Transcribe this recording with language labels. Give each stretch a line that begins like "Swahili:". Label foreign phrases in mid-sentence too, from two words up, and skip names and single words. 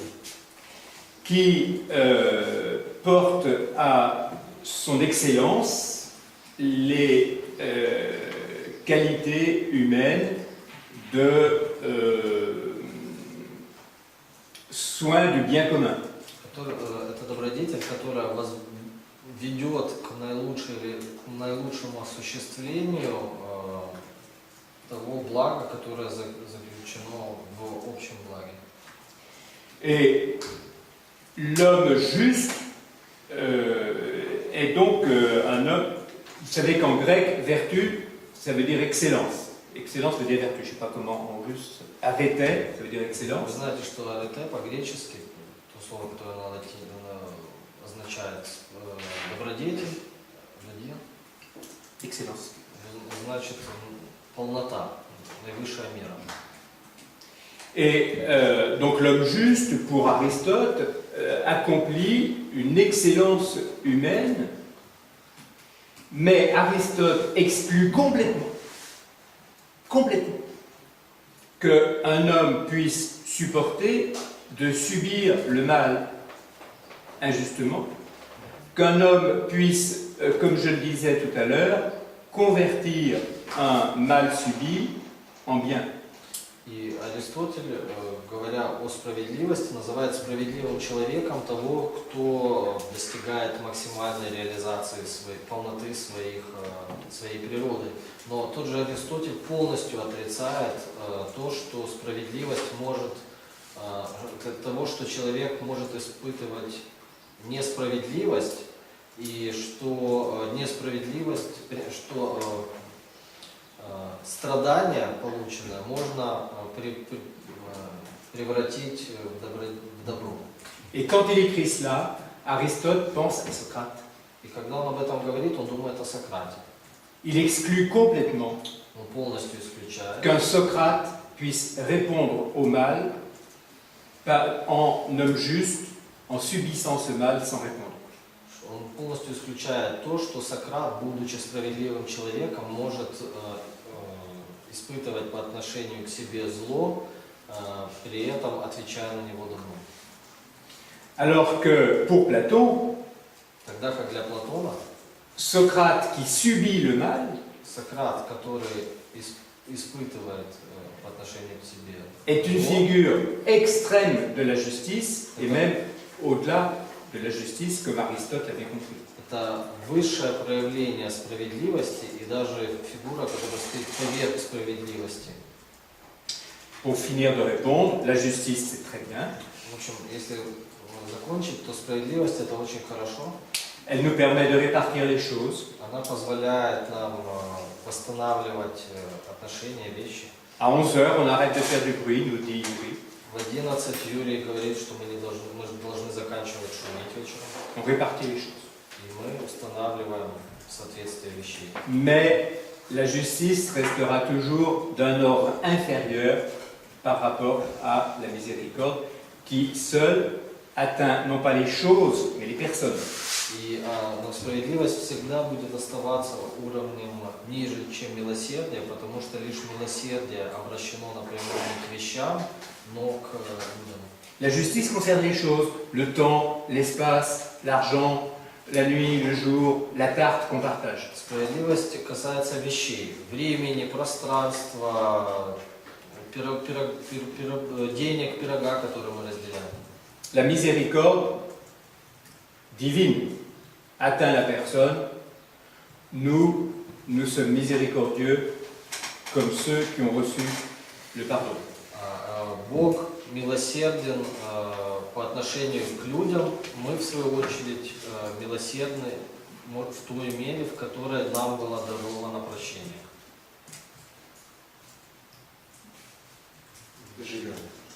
French: qui porte à son excellence les qualités humaines de soin du bien commun.
Russian: это добродетель, которая ведет к наилучшему осуществлению того блага, которое заключено в общем благе.
French: Et l'homme juste est donc un homme. Vous savez qu'en grec, vertu, ça veut dire excellence. Excellence veut dire vertu. Je ne sais pas comment en russe. Arete, ça veut dire
Russian: Вы
French: excellence.
Russian: знаете, что арете по-гречески, то слово, которое на латине означает добродетель,
French: Excellence.
Russian: значит полнота, наивысшая мера.
French: Et donc l'homme juste, pour Aristote, accomplit une excellence humaine, mais Aristote exclut complètement qu'un homme puisse supporter de subir le mal injustement, qu'un homme puisse, comme je le disais tout à l'heure, convertir un mal subi en bien.
Russian: И Аристотель, говоря о справедливости, называет справедливым человеком того, кто достигает максимальной реализации своей полноты своей природы. Но тот же Аристотель полностью отрицает то, что справедливость может, того, что человек может испытывать несправедливость, и что несправедливость, что страдания, полученное, можно превратить в добро.
French: Et quand il écrit cela, Aristote pense à Socrate.
Russian: И когда он об этом говорит, он думает о Сократе.
French: Il exclut complètement
Russian: Он полностью исключает,
French: qu'un Socrate puisse répondre au mal en homme juste, en subissant ce mal sans répondre.
Russian: он полностью исключает то, что Сократ, будучи справедливым человеком, может испытывать по отношению к себе зло, при этом отвечая на него добром.
French: Alors que pour Platon,
Russian: Тогда как для Платона,
French: Socrate qui subit le mal
Russian: Сократ, который испытывает по отношению к себе
French: est une
Russian: зло,
French: figure extrême de la justice et même au-delà de la justice comme Aristote l'avait compris.
Russian: это высшее проявление справедливости и даже фигура, которая стоит поверх справедливости.
French: Pour finir de répondre, la justice c'est très bien.
Russian: В общем, если закончить, то справедливость это очень хорошо.
French: Elle nous permet de répartir les choses.
Russian: Она позволяет нам восстанавливать отношения, вещи.
French: À 11 heures, on arrête de faire du bruit, nous dit Yuri.
Russian: В 11 Юрий говорит, что мы должны заканчивать шуметь вечером.
French: On répartit les choses.
Russian: И мы устанавливаем соответствие вещей.
French: Mais la justice restera toujours d'un ordre inférieur par rapport à la miséricorde qui seule atteint non pas les choses, mais les personnes.
Russian: Но справедливость всегда будет оставаться уровнем ниже, чем милосердие, потому что лишь милосердие обращено напрямую не к вещам, но к людям.
French: La justice concerne les choses, le temps, l'espace, l'argent, la nuit, le jour, la tarte qu'on partage.
Russian: Справедливость касается вещей, времени, пространства, денег, пирога, который мы разделяем.
French: La miséricorde divine atteint la personne. Nous sommes miséricordieux comme ceux qui ont reçu le pardon.
Russian: Бог милосерден по отношению к людям, мы в свою очередь милосердны в той мере, в которой нам было даровано прощение. Живем.